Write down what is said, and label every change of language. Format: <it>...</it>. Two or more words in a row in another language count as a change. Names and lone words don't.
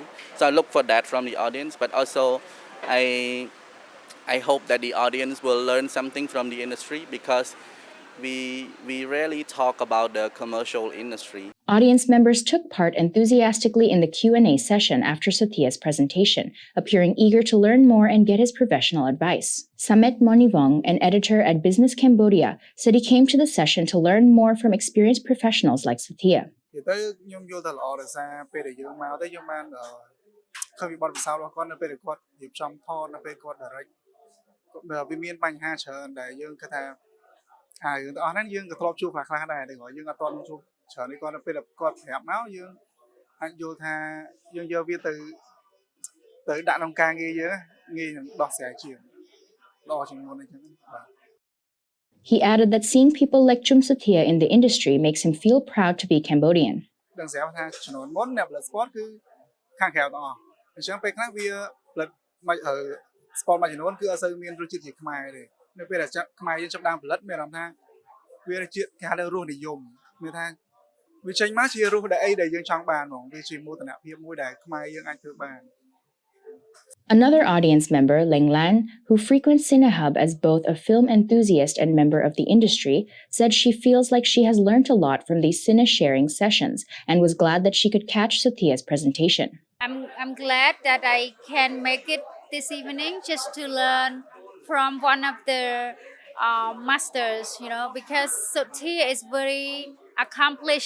<en>So I look for that from the audience, but also I I hope that the audience will learn something from the industry, because we rarely talk about the commercial industry. Audience members took part enthusiastically in the Q&A session after Sathya's presentation, appearing eager to learn more and get his professional advice. Samet Monivong, an editor at Business Cambodia, said he came to the session to learn more from experienced professionals like Sathya.</en> <km>និយាយទៅខ្ញុំយល់ថាល្អដោយសារពេលដែលយើងមកទៅយើងបានឃើញពីបទពិសោធន៍របស់គាត់នៅពេលដែលគាត់រៀបចំថតនៅពេលគាត់ direct វាមានបញ្ហាច្រើនដែលយើងគិតថារឿងទាំងអស់ហ្នឹងយើងក៏ធ្លាប់ជួបខ្លះៗដែរតែគាត់យើងអត់ទាន់ជួបច្រើននេះគាត់នៅពេលដែលគាត់ប្រាប់មកយើងអាចយល់ថាយើងយកវាទៅដាក់ក្នុងការងារយើងងាយនឹងដោះស្រាយជាងល្អជាងមុនអញ្ចឹងបាទ</km> <en>He added that seeing people like Chum Sathya in the industry makes him feel proud to be Cambodian.</en> <km>ដឹងស្រាប់ថាចំនួនមុនអ្នកផលិត sport គឺខាងក្រៅទាំងអស់អញ្ចឹងពេលខ្លះវាផលិតមកsport មួយចំនួនគឺអត់សូវមានរសជាតិជាខ្មែរទេនៅពេលដែលខ្មែរយើងចាប់ដើមផលិតមានអារម្មណ៍ថាវារសជាតិគេហៅថារសនិយមមានថាវាចេញមកជារសដែលអីដែលយើងចង់បានហ្មងវាជាមោទនភាពមួយដែលខ្មែរយើងអាចធ្វើបាន</km> <en>Another audience member, Leng Lan, who frequents Cinehub as both a film enthusiast and member of the industry, said she feels like she has learned a lot from these cine sharing sessions and was glad that she could catch Sathya's presentation. I'm glad that I can make it this evening just to learn from one of the masters, because Sathya is very accomplished.</en>